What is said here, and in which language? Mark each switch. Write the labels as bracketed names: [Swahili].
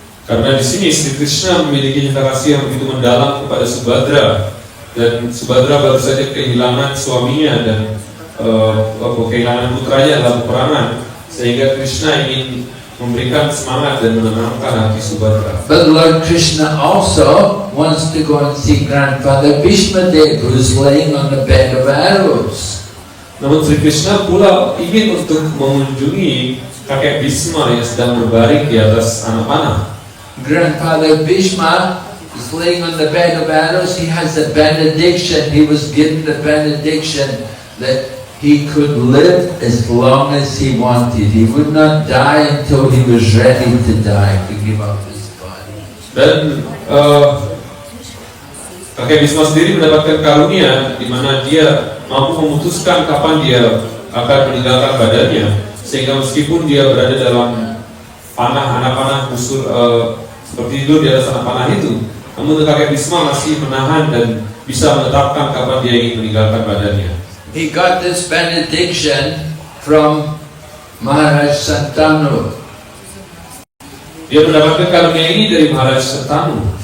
[Indonesian] Karena di sini Sri Krishna memiliki cinta kasih yang begitu mendalam kepada Subhadra, dan Subhadra baru saja kehilangan suaminya dan kehilangan putranya dalam peperangan, sehingga Krishna ingin memberikan semangat dan menenangkan hati Subhadra. [English] But Lord Krishna also wants to go and see grandfather Bhishmadev, who's laying on the bed of arrows. [Indonesian] Namun Sri Krishna pula ingin untuk mengunjungi kakek Bhisma yang sedang berbaring di atas anak panah. [English] Grandfather Bhishma is laying on the bed of arrows. He has a benediction. He was given the benediction that he could live as long as he wanted. He would not die until he was ready to die, to give up his body. [Indonesian] Dan kakek Bhisma sendiri mendapatkan karunia di mana dia mampu memutuskan kapan dia akan meninggalkan badannya, sehingga meskipun dia berada dalam anak panah busur seperti tidur di atas anak panah itu, namun kakek Bhisma masih menahan dan bisa menetapkan kapan dia ingin meninggalkan badannya. [English] He got this benediction from Maharaj Santanu. [Indonesian] Dia mendapatkan karunia ini dari Maharaj Santanu.